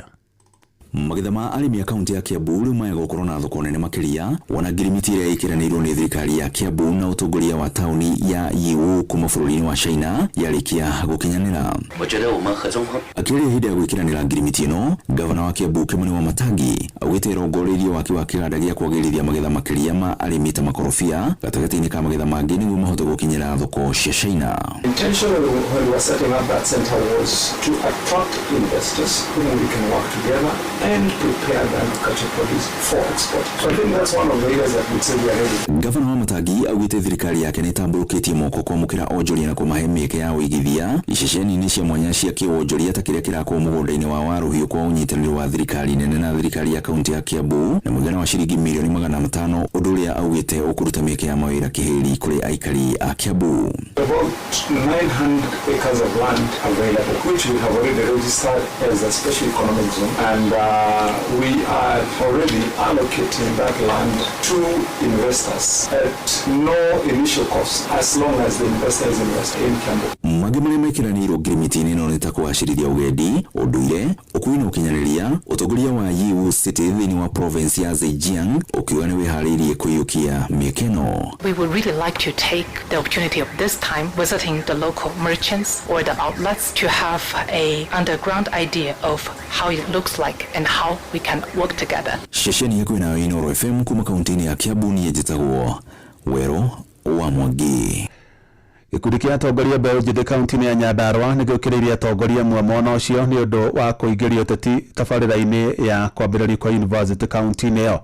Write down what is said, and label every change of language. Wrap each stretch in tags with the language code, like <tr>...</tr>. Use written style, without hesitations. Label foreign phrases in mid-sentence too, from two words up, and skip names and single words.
<ki>Magetha ma arĩmi a kaunti ya Kiambu rĩu maya gũkorwo na thoko nene makĩria wona ngirimiti ĩrĩa ĩkĩranĩirwo nĩ thirikari ya Kiambu na ũtongoria wa taũni ya Yiwu kuma bũrũri-inĩ wa China yarĩkia gũkinyanĩra. Akĩaria hĩndĩ ya gwĩkiranĩra ngirimiti ĩno, gavana wa Kiambu Kimani Wamatangi augĩte rongoreirio waki wa kĩganda gĩa kwagĩrithia magetha makĩria ma arĩmi ta makorobia gatagatĩ-inĩ ka magetha mangĩ nĩguo mahote gũkinyĩra thoko cia China.</ki> <en>Intentionally, when we were setting up that center was to attract investors whom we can work together and prepare them to produce for export. So I think that's one of the areas that we say we are ready.</en> <ki>Gavana Wamatangi augĩte thirikari yake nĩ ĩtambũrũkĩtie moko kwamũkĩra onjoria na kũmahe mĩeke ya ũigithia iceceni-inĩ cia mwanya cia kĩwonjoria ta kĩrĩa kĩrakwo mũgũnda-inĩ wa Waruhiũ kwa ũnyitanĩri wa thirikari nene na thirikari ya kaunti ya Kiambu na mũigana wa ciringi mirioni 500, ũndũ ũrĩa augĩte ũkũruta mĩeke ya mawĩra kĩhĩri kũrĩ aikari a Kiambu.</ki> <en>About 900 acres of land available, which we have already registered as a special economic zone, and we are already allocating that land to investors at no initial cost as long as the investors invest in Kiambu.</en> <ki>Mangĩ marĩa mekiranĩirwo ngirimiti-inĩ ĩno nĩ ta kũgacĩrithia ũgendi, ũndũire, ũkui na ũkinyanĩria, ũtongoria wa Yiwu City thĩinĩ wa province ya Zhejiang ũkiuga nĩ wĩharĩirie kũiyũkia mĩeke ĩno.</ki> <en>We would really like to take the opportunity of this time visiting the local merchants or the outlets to have a underground idea of how it looks like and how we can work together.</en> <ki>Shesheni yaku na Inoro FM kuma kaunti ya Kiambu niĩ njĩtagwo Werũ wa Mwangi. Gĩkundi kĩa atongoria mbeũ njĩthĩ kaunti-inĩ ya Nyandarua nĩ gĩũkĩrĩirie atongoria amwe mwena ũcio nĩ ũndũ wa kũingĩria ũteti tabarĩra-inĩ ya kwambĩrĩrio kwa university kaunti-inĩ ĩyo.</ki>